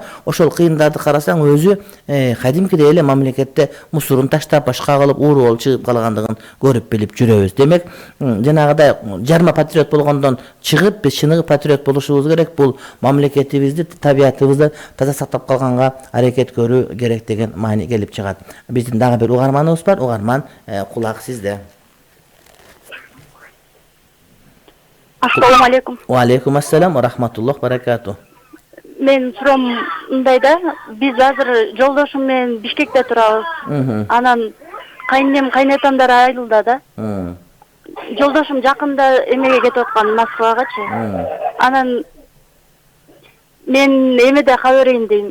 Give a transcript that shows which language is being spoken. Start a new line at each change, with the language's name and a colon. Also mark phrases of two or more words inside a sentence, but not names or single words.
Kyrgyz: Ошол кыйындарды карасаң, өзү кадимкидей эле мамлекетте мусурун таштап, башка кылып, ууру болуп чыгып калгандыгын көрүп билип жүрөбүз. Демек, жанагыдай жарма патриот болгондон чыгып, биз чыныгы патриот болушубуз керек. Бул мамлекетибизди, табиятыбызды таза сактап калганга аракет көрүү керек деген маани келип чыгат. Биздин дагы бир угарманыбыз бар. Угарман, кулак сизде.
Arabic: السلام عليكم. وعليكم السلام ورحمة الله وبركاته.
Kyrgyz: Мен суром мындай да, биз азыр жолдошум менен Бишкекте турабыз. Анан кайнем, кайнатамдар айылда да. Жолдошум жакында эмеге кетип аткан, Москвагачы. Анан мен эмеде кала берейин дейм.